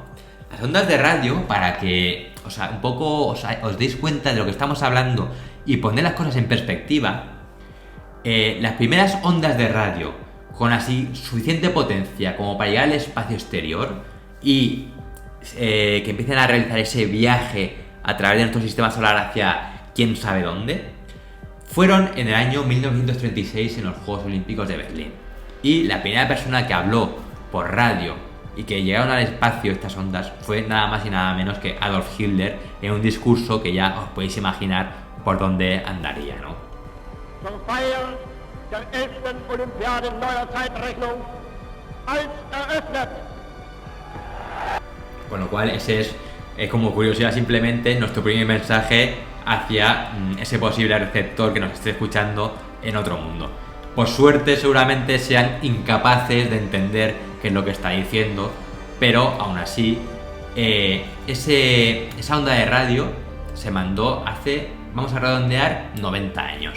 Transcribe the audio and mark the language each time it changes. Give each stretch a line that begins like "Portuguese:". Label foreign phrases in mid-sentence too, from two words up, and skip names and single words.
Spanish: Las ondas de radio, para que un poco os deis cuenta de lo que estamos hablando y poner las cosas en perspectiva, las primeras ondas de radio con así suficiente potencia como para llegar al espacio exterior y que empiecen a realizar ese viaje a través de nuestro sistema solar hacia quién sabe dónde, fueron en el año 1936 en los Juegos Olímpicos de Berlín. Y la primera persona que habló por radio y que llegaron al espacio estas ondas fue nada más y nada menos que Adolf Hitler, en un discurso que ya os podéis imaginar por dónde andaría, ¿no?
German: Zur Feier der 11. Olympiade neuer Zeitrechnung als eröffnet.
Spanish: Con lo cual ese es como curiosidad simplemente nuestro primer mensaje hacia ese posible receptor que nos esté escuchando en otro mundo. Por suerte seguramente sean incapaces de entender qué es lo que está diciendo, pero aún así esa onda de radio se mandó hace, vamos a redondear, 90 años.